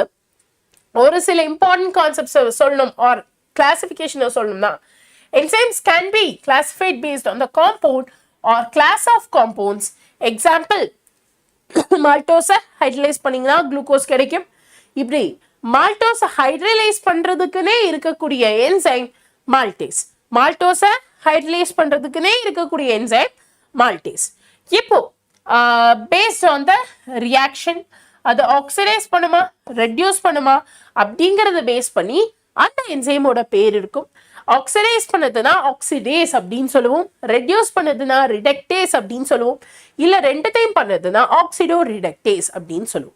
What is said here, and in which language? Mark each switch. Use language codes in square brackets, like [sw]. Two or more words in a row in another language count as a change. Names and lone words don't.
[ta] ஒரு சில [en] important concepts [ta] சொல்லணும் [en] or classification [ta] சொல்லணும்னா, [en] enzymes can be classified based on the compound or class of compounds. Example, maltose hydrolyze [ta] பண்ணீங்கன்னா glucose கிடைக்கும். இப்படி [en] maltose hydrolyze [ta] பண்றதுக்குனே இருக்கக்கூடிய [en] enzyme maltase. maltose hydrolyze [ta] பண்றதுக்குனே இருக்கக்கூடிய [en] enzyme maltase. [ta] இப்போ [en] based on the reaction, [ta] அது ஆக்சிடைஸ் பண்ணுமா ரெடியூஸ் பண்ணுமா அப்படிங்கறத பேஸ் பண்ணி அந்த என்சைமோட பேர் இருக்கும். ஆக்சிடைஸ் பண்ணதுன்னா ஆக்சிடேஸ் அப்படின்னு சொல்லுவோம், ரெடியூஸ் பண்ணதுன்னா ரிடக்டேஸ் அப்படின்னு சொல்லுவோம், இல்ல ரெண்டுத்தையும் பண்ணதுன்னா [en] oxido reductase [ta] அப்படின்னு சொல்லுவோம்.